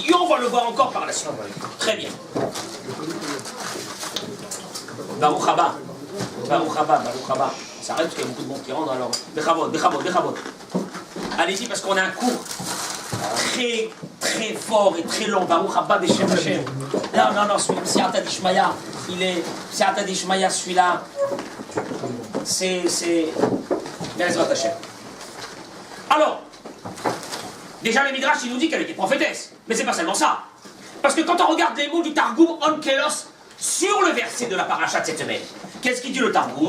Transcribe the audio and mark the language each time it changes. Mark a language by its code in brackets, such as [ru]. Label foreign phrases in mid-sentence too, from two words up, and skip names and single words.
[fr] Et on va le voir encore par la suite. Très bien. [he] ברוך הבא. ברוך הבא. [fr] Ça arrête parce qu'il y a beaucoup de monde qui rentre alors. Bechavot. Allez-y parce qu'on a un cours très, très fort et très long. [he] ברוך הבא בשם השם. [arc] Non, סייעתא דשמיא. סייעתא דשמיא, [fr] celui-là. [he] C'est. בעזרת השם. [fr] Alors. Déjà, le Midrash, il nous dit qu'elle était prophétesse. Mais c'est pas seulement ça. Parce que quand on regarde les mots du Targum Onkelos sur le verset de la paracha de cette semaine, qu'est-ce qu'il dit le Targum?